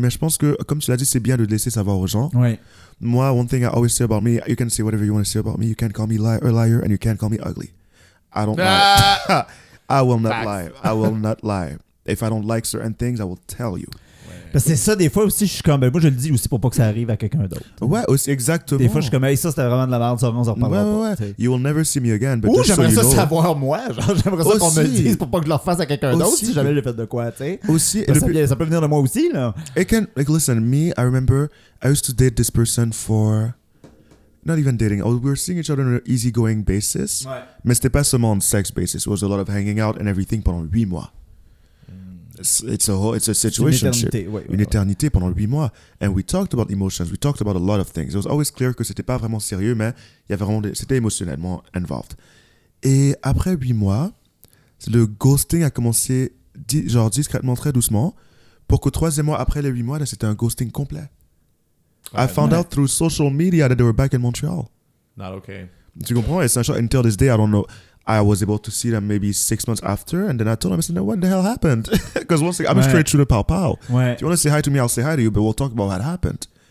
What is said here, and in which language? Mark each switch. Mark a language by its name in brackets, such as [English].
[French] Mais je pense que, comme tu l'as dit, c'est bien de laisser savoir aux gens. Oui. [English] Moi, one thing I always say about me, you can say whatever you want to say about me, you can't call me a liar and you can't call me ugly. I don't lie. I will not lie. If I don't like certain things, I will tell you. [French] Parce que c'est ça, des fois aussi, je suis comme, moi je le dis aussi pour pas que ça arrive à quelqu'un d'autre. Ouais, aussi, exactement. Des fois, je suis comme, hey, ça c'était vraiment de la merde, ça on s'en reparlera pas. [English] Ouais. You will never see me again. [French] Ou j'aimerais [English] so [French] ça [English] you know. [French] Savoir moi, genre, j'aimerais aussi. Ça qu'on me le dise pour pas que je le refasse à quelqu'un aussi. D'autre si jamais j'ai fait de quoi, tu sais. Aussi, ça peut venir de moi aussi, là. [English] It can, like, listen, me, I remember, I used to date this person for. Not even dating. We were seeing each other on an easygoing basis. [French] Ouais. Mais c'était pas seulement [English] on sex basis. It was a lot of hanging out and everything [French] pendant 8 mois. [English] It's a situation. [French] Une éternité, ouais, une éternité pendant 8 mois. [English] And we talked about emotions. We talked about a lot of things. It was always clear [French] que c'était pas vraiment sérieux, mais il y avait vraiment c'était émotionnellement involved. Et après 8 mois, le ghosting a commencé genre discrètement, très doucement, pour que 3e mois après les 8 mois, là, c'était un ghosting complet. [English] Ouais, I found out through social media that they were back in Montreal. Not okay. [French] Tu comprends? Et c'est un [English] until this day, I don't know. I was able to see them maybe 6 months after, and then I told them, I said, what the hell happened? Because once I'm a straight shooter, pow pow. [French] Ouais. [English] If you want to say hi to me, I'll say hi to you, but we'll talk about what happened.